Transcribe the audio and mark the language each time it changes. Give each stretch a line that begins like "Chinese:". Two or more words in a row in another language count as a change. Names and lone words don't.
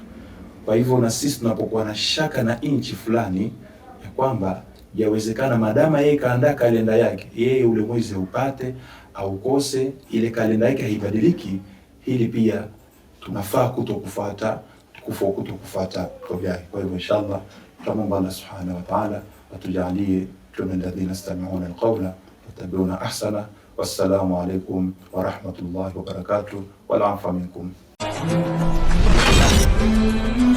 Swahili: Kwa hivyo na sisi tunapokuwa na shaka na inchi fulani ya kwamba yawezekana madama yeye kaandaa kalenda yake, yeye ule mwezi upate au kose, ile kalenda yake haibadiliki, hili pia tunafaa kutokufuata tabia. Kwa hivyo inshallah tunaomba Allah
Arabic: سبحانه وتعالى
Swahili: atujalie tuwe
Arabic: الذين يستمعون القول فيتبعون أحسن. والسلام عليكم ورحمة الله وبركاته والعفو منكم.